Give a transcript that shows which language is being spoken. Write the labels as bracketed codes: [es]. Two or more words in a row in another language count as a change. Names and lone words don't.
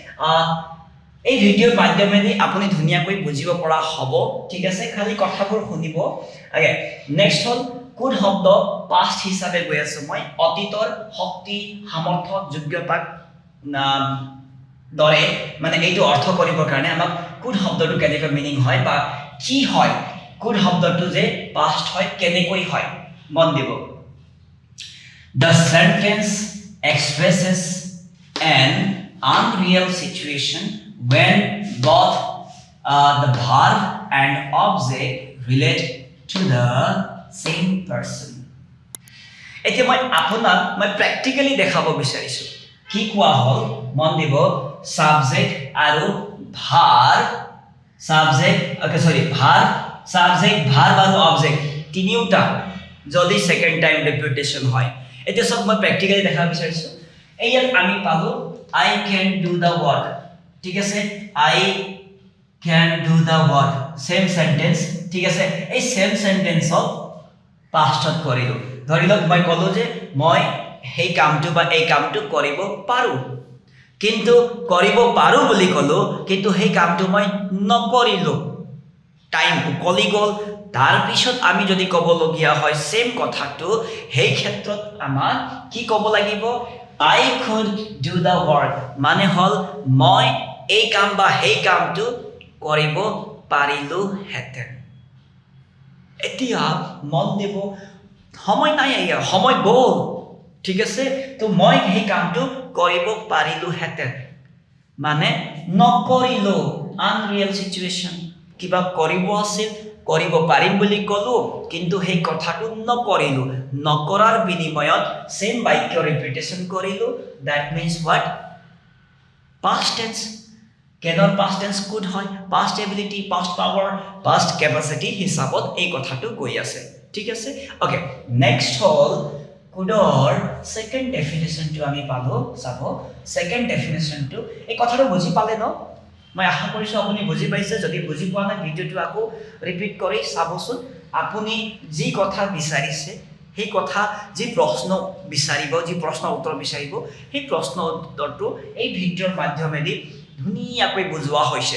[as] এই ভিডিঅ'ৰ মাধ্যমেৰে আপুনি ধুনীয়াকৈ বুজিব পৰা হ'ব ঠিক আছে খালি কথাবোৰ শুনিব [en] okay next [as] হল কুড শব্দ পাষ্ট হিচাপে গৈ আছো মই অতীতৰ শক্তি সামৰ্থ্য যোগ্যতাক দৰে মানে এইটো অৰ্থ কৰিবৰ কাৰণে আমাক কুড শব্দটো কেনেকৈ মিনিং হয় বা কি হয় কুড শব্দটো যে পাষ্ট হয় কেনেকৈ হয় মন দিব [en] The sentence expresses an unreal situation when both the verb and object relate to the same person [as] এতিয়া মই প্ৰ্যাকটিক্যালি দেখাব বিচাৰিছো কি কোৱা হল মন দিব সাবজেক্ট আৰু ভার্ব আৰু অবজেক্ট তিনিওটা যদি [en] second time repetition [as] হয় এতিয়া সব মই প্ৰ্যাকটিক্যালি দেখাব বিচাৰিছো এইয়াত আমি পালো [en] I can do the work [as] ঠিক আছে [en] I can do the work same sentence [as] ঠিক আছে এই [en] same sentence of pastত [as] কৰিলো ধৰিলক মই কলো যে মই এই কামটো বা এই কামটো কৰিব পাৰো কিন্তু কৰিব পাৰো বুলি কলো কিন্তু এই কামটো মই নকৰিলো টাইম উকলি গল তাৰ পিছত আমি যদি ক'ব লগিয়া হয় সেম কথাটো এই ক্ষেত্ৰত আমাৰ কি ক'ব লাগিব [en] I could do the work [as] মানে হল মই এই কাম বা এই কামটো কৰিব পাৰিলো হেতেন এতিয়া মন দিব সময় নাই সময় গল ঠিক আছে তো মই এই কামটো কৰিব পাৰিলো হেতেন মানে নকৰিলো [en] unreal situation [as] কিবা কৰিব আছিল কৰিব পাৰিম বুলি কলো কিন্তু এই কথাটো নকৰিলো নকৰাৰ বিনিময়ত সেম বাক্য ৰিপিটেশন কৰিলো [en] that means what past tense [as] কেনৰ [en] past tense could [as] হয় [en] past ability past power past capacity [as] হিচাপত এই কথাটো গৈ আছে ঠিক আছে [en] okay next [as] হল কুডৰ সেকেন্ড ডেফিনেশনটো আমি পালো চাব সেকেন্ড ডেফিনেশনটো এই কথাটো বুজি পালে ন মই আশা কৰিছো আপুনি বুজি পাইছে যদি বুজি পোৱা নাই ভিডিওটো আকৌ ৰিপিট কৰি চাবচোন আপুনি যি কথা বিচাৰিছে সেই কথা যি প্ৰশ্ন বিচাৰিব যি প্ৰশ্ন উত্তৰ বিচাৰিব সেই প্ৰশ্ন উত্তৰটো এই ভিডিওৰ মাধ্যমেদি ধুনীয়াকৈ বুজোৱা হৈছে